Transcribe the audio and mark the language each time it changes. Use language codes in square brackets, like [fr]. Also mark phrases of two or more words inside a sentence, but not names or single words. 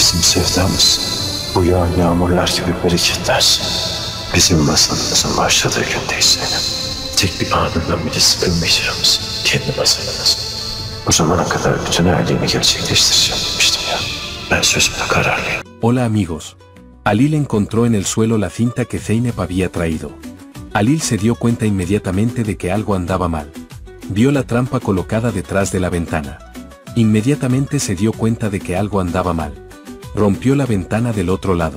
[tr] sevdamız bu yağan yağmurlar gibi bereketler. Bizim masalımızın başladığı gündeyiz Zeynep. Tek bir anından bile sıkılmayacağımız kendi masalımız. Bu zamana kadar bütün hayalini gerçekleştireceğim demiştim ya. Ben sözümde kararlıyım. [es] Hola amigos. Alil encontró en el suelo la cinta que Zeynep había traído. Alil se dio cuenta inmediatamente de que algo andaba mal. Vio la trampa colocada detrás de la ventana. Inmediatamente se dio cuenta de que algo andaba mal. Rompió la ventana del otro lado.